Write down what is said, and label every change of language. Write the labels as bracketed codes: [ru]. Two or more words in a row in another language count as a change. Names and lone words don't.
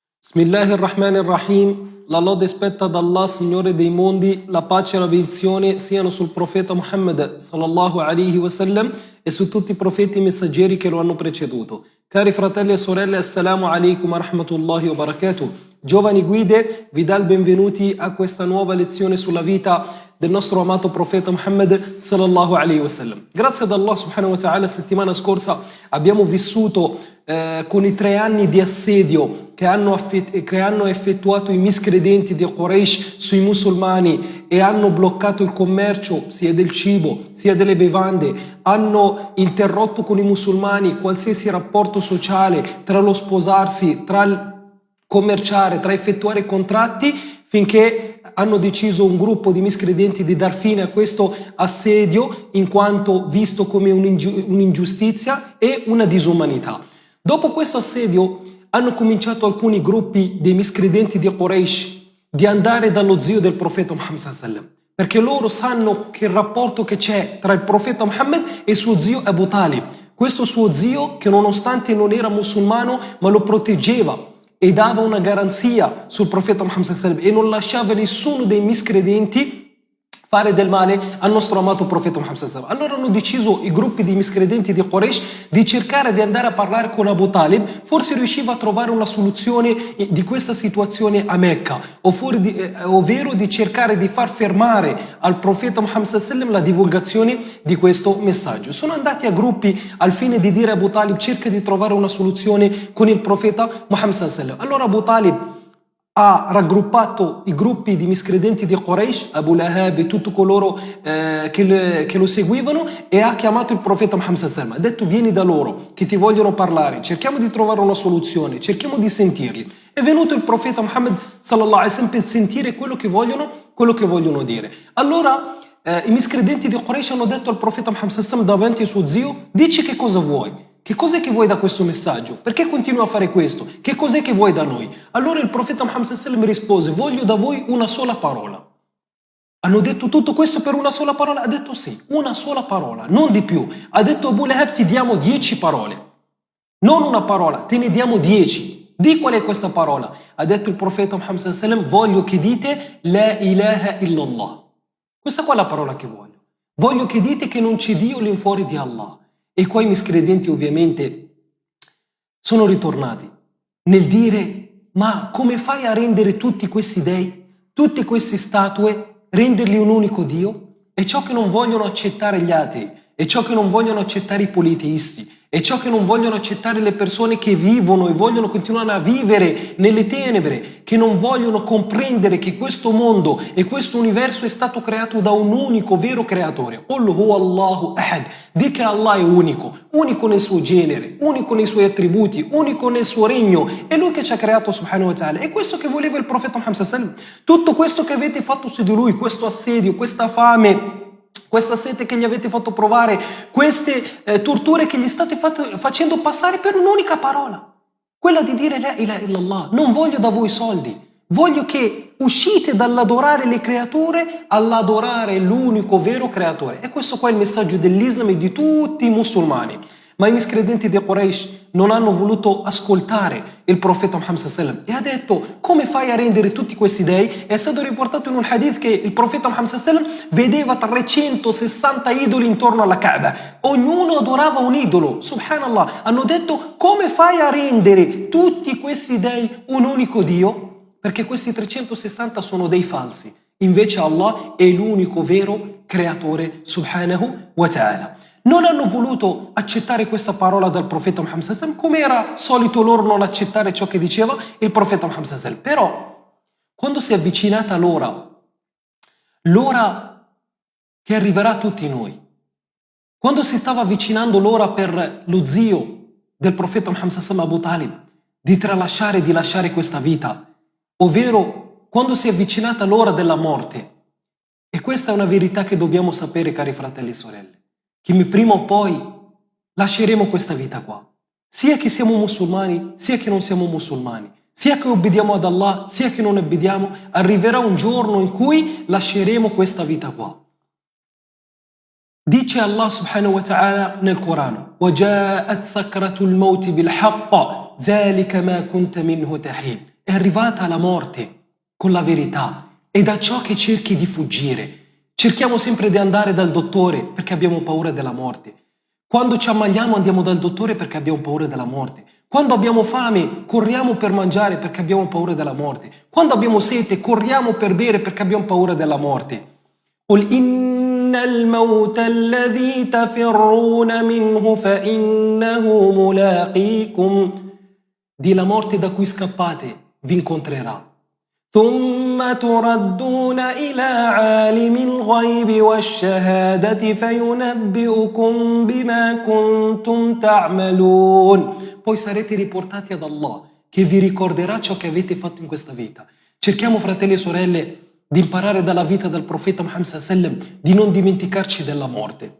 [ar] بسم الله الرحمن الرحيم. [it] La lode spetta ad Allah, Signore dei mondi, la pace e la benedizione siano sul profeta Muhammad [ar] صلى الله عليه وسلم [it] e su tutti i profeti e messaggeri che lo hanno preceduto. Cari fratelli e sorelle, [ar] السلام عليكم ورحمة الله وبركاته. [it] Giovani guide, vi dà il benvenuti a questa nuova lezione sulla vita del nostro amato profeta Muhammad [ar] صلى الله عليه وسلم. [it] Grazie ad Allah [ar] سبحانه وتعالى, [it] settimana scorsa abbiamo vissuto con i 3 anni di assedio che hanno effettuato i miscredenti di Quraysh sui musulmani e hanno bloccato il commercio sia del cibo sia delle bevande, hanno interrotto con i musulmani qualsiasi rapporto sociale tra lo sposarsi, tra il commerciare, tra effettuare contratti, finché hanno deciso un gruppo di miscredenti di dar fine a questo assedio in quanto visto come un'ingiustizia e una disumanità. Dopo questo assedio hanno cominciato alcuni gruppi dei miscredenti di Quraysh di andare dallo zio del profeta Muhammad [ar] صلى الله عليه وسلم, [it] perché loro sanno che il rapporto che c'è tra il profeta Muhammad e suo zio Abu Talib, questo suo zio che nonostante non era musulmano ma lo proteggeva e dava una garanzia sul profeta Muhammad [ar] صلى الله عليه وسلم [it] e non lasciava nessuno dei miscredenti fare del male al nostro amato profeta Muhammad [ar] صلى الله عليه وسلم. [it] Allora hanno deciso i gruppi di miscredenti di Quraysh di cercare di andare a parlare con Abu Talib, forse riusciva a trovare una soluzione di questa situazione a Mecca, ovvero di cercare di far fermare al profeta Muhammad [ar] صلى الله عليه وسلم [it] la divulgazione di questo messaggio. Sono andati a gruppi al fine di dire a Abu Talib: cerca di trovare una soluzione con il profeta Muhammad [ar] صلى الله عليه وسلم. [it] Allora Abu Talib ha raggruppato i gruppi di miscredenti di Quraysh, Abu Lahab e tutti coloro che lo seguivano, e ha chiamato il profeta Muhammad [ar] صلى الله عليه وسلم. [it] Ha detto: vieni da loro che ti vogliono parlare, cerchiamo di trovare una soluzione, cerchiamo di sentirli. È venuto il profeta Muhammad [ar] صلى الله عليه وسلم [it] per sentire quello che vogliono dire. Allora i miscredenti di Quraysh hanno detto al profeta Muhammad [ar] صلى الله عليه وسلم [it] davanti al suo zio: dici che cosa vuoi. Che cos'è che vuoi da questo messaggio? Perché continui a fare questo? Che cos'è che vuoi da noi? Allora il profeta Muhammad [ar] صلى الله عليه وسلم [it] rispose: voglio da voi una sola parola. Hanno detto tutto questo per una sola parola? Ha detto sì, una sola parola, non di più. Ha detto Abu Lahab: ti diamo 10 parole. Non una parola, te ne diamo 10. Di qual è questa parola? Ha detto il profeta Muhammad [ar] صلى الله عليه وسلم: [it] voglio che dite [ar] لا إله إلا الله. [it] Questa qua è la parola che voglio. Voglio che dite che non c'è Dio all'infuori di Allah. E qua i miscredenti ovviamente sono ritornati nel dire: ma come fai a rendere tutti questi dei, tutte queste statue, renderli un unico Dio? È ciò che non vogliono accettare gli atei, è ciò che non vogliono accettare i politeisti, è ciò che non vogliono accettare le persone che vivono e vogliono continuare a vivere nelle tenebre, che non vogliono comprendere che questo mondo e questo universo è stato creato da un unico vero creatore. [ar] قل هو الله أحد. [it] Di che Allah è unico, unico nel suo genere, unico nei suoi attributi, unico nel suo regno. È Lui che ci ha creato [ar] سبحانه وتعالى. [it] È questo che voleva il profeta Muhammad [ar] صلى الله عليه وسلم. [it] Tutto questo che avete fatto su di Lui, questo assedio, questa fame, questa sete che gli avete fatto provare, queste torture che gli state facendo passare per un'unica parola, quella di dire [ar] لا إله إلا الله. [it] Non voglio da voi soldi, voglio che uscite dall'adorare le creature all'adorare l'unico vero creatore. E questo qua è il messaggio dell'Islam e di tutti i musulmani. Ma i miscredenti di Quraysh non hanno voluto ascoltare il profeta Muhammad [ar] صلى الله عليه وسلم [it] e ha detto: come fai a rendere tutti questi dei? È stato riportato in un hadith che il profeta Muhammad [ar] صلى الله عليه وسلم [it] vedeva 360 idoli intorno alla Kaaba, ognuno adorava un idolo, subhanallah. Hanno detto: come fai a rendere tutti questi dei un unico Dio? Perché questi 360 sono dei falsi, invece Allah è l'unico vero creatore [ar] سبحانه وتعالى. [it] Non hanno voluto accettare questa parola dal profeta Muhammad [ar] صلى الله عليه وسلم, [it] come era solito loro non accettare ciò che diceva il profeta Muhammad [ar] صلى الله عليه وسلم. [it] Però quando si è avvicinata l'ora che arriverà a tutti noi, quando si stava avvicinando l'ora per lo zio del profeta Muhammad [ar] صلى الله عليه وسلم, [it] Abu Talib, di tralasciare e di lasciare questa vita, ovvero quando si è avvicinata l'ora della morte, e questa è una verità che dobbiamo sapere, cari fratelli e sorelle, che prima o poi lasceremo questa vita qua, sia che siamo musulmani sia che non siamo musulmani, sia che obbediamo ad Allah sia che non obbediamo. Arriverà un giorno in cui lasceremo questa vita qua. Dice Allah [ar] سبحانه وتعالى [it] nel Corano: [ar] وَجَاءَتْ سَكْرَةُ الْمَوْتِ بِالْحَقِّ ذَلِكَ مَا كُنْتَ مِنْهُ تَحِيدٌ. [it] è arrivata la morte con la verità e da ciò che cerchi di fuggire. Cerchiamo sempre di andare dal dottore perché abbiamo paura della morte. Quando ci ammaliamo andiamo dal dottore perché abbiamo paura della morte. Quando abbiamo fame corriamo per mangiare perché abbiamo paura della morte. Quando abbiamo sete corriamo per bere perché abbiamo paura della morte. [ar] قل إن الموت الذي تفرون منه فإنه ملاقيكم. [it] Di la morte da cui scappate vi incontrerà. [ar] ثم تردون إلى عالم الغيب والشهادة فينبئكم بما كنتم تعملون. [it] Poi sarete riportati ad Allah, che vi ricorderà ciò che avete fatto in questa vita. Cerchiamo, fratelli e sorelle, di imparare dalla vita del profeta Muhammad [ar] صلى الله عليه وسلم, [it] di non dimenticarci della morte.